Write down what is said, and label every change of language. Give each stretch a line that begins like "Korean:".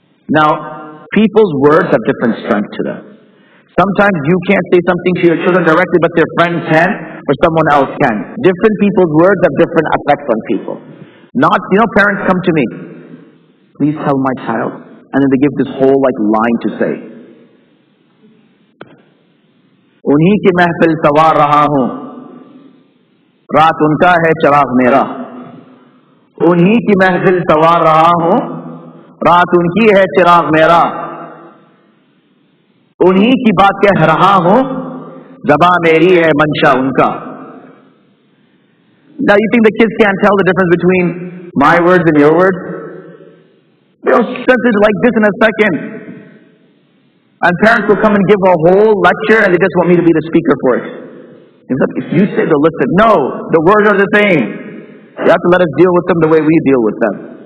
English: Now, people's words have different strength to them. Sometimes you can't say something to your children directly, but their friends can, or someone else can. Different people's words have different effects on people. Parents come to me, please tell my child, and then they give this whole line to say.
Hindi: उन्हीं की महफिल सवार रहा हूं, रात उनका है चराग मेरा। उन्हीं की महफिल सवार रहा हूं, रात उनकी है चिराग मेरा। उन्हीं की बात कह रहा हूं, ज़बां मेरी है मंशा उनका।
English: Now you think the kids can't tell the difference between my words and your words? They'll sense it like this in a second. And parents will come and give a whole lecture and they just want me to be the speaker for it. If you say they'll listen. No, the words are the same. You have to let us deal with them the way we deal with them.